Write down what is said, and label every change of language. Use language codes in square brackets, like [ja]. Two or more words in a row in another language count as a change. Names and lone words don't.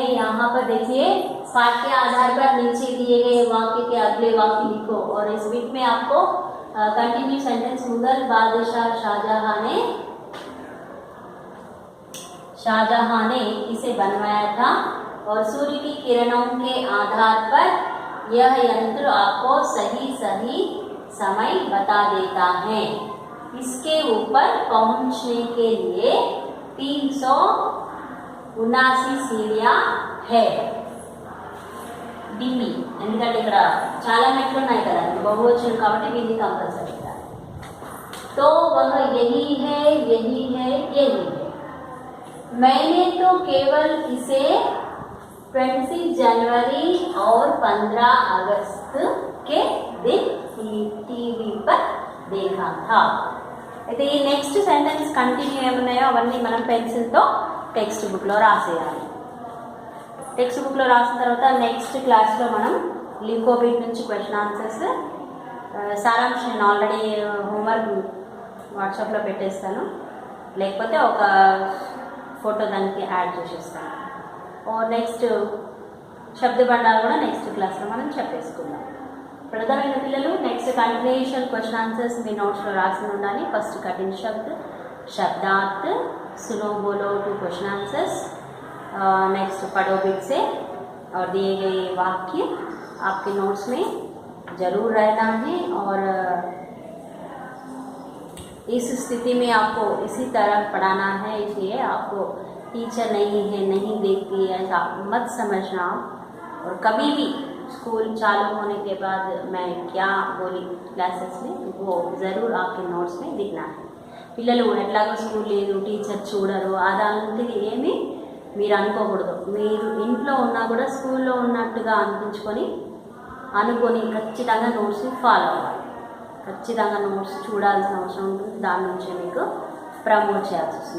[hi] यहाँ पर देखिए, पाठ के आधार पर नीचे दिए गए वाक्य के अगले वाक्य लिखो और इस बीच में आपको [en] continue sentence [hi] मुगल बादशाह शाहजहां ने इसे बनवाया था और सूर्य की किरणों के आधार पर यह यंत्र आपको सही समय बता देता है। इसके ऊपर पहुंचने के लिए 379 सीढ़ियां है। [te] ఢిల్లీ ఎందుకంటే ఇక్కడ చాలా మెట్లు ఉన్నాయి కదా, బహువచనం కాబట్టి ఢిల్లీ కంపల్సరీ। [hi] तो वह यही है। मैंने तो केवल इसे 26 जनवरी और 15 अगस्त के दिन टीवी पर देखा था। [te] అయితే ఈ [en] next sentence continue [te] ఏమున్నాయో అవన్నీ మనం పెన్సిల్తో [en] text booklo [te] రాసేయాలి। [en] text booklo [te] రాసిన తర్వాత [en] next classlo [te] మనం లింకోబిట్ నుంచి [en] question answers [te] సారాంశం నేను [en] already homework WhatsApplo [te] పెట్టేస్తాను, లేకపోతే ఒక ఫోటో దానికి యాడ్ చేసేస్తాను। నెక్స్ట్ శబ్ద బండాలు కూడా [en] next classlo [te] మనం చెప్పేసుకుందాం। ప్రధానమైన పిల్లలు [en] next continuation question answers [te] మీ నోట్స్లో రాసి ఉండాలి। [hi] फर्स्ट कठिन शब्द, शब्दार्थ, सुनो बोलो 2 [en] question answers, next [hi] पढ़ो बिट से और दिए गए वाक्य आपके नोट्स में ज़रूर रहना है। और इस स्थिति में आपको इसी तरह पढ़ाना है, इसलिए आपको टीचर नहीं देखती है ऐसा मत समझना। और कभी भी स्कूल चालू होने के बाद मैं क्या बोली क्लासेस में वो ज़रूर आपके नोट्स में दिखना है। [te] పిల్లలు ఎట్లాగో స్కూల్ లేదు, టీచర్ చూడరు, అదంతది ఏమి మీరు అనుకోకూడదు। మీరు ఇంట్లో ఉన్నా కూడా స్కూల్లో ఉన్నట్టుగా అనుకొని ఖచ్చితంగా నోట్స్ని ఫాలో అవ్వాలి। ఖచ్చితంగా నోట్స్ చూడాల్సిన అవసరం ఉంటుంది, దాని నుంచి మీకు ప్రమోట్ చేయాల్సి వస్తుంది।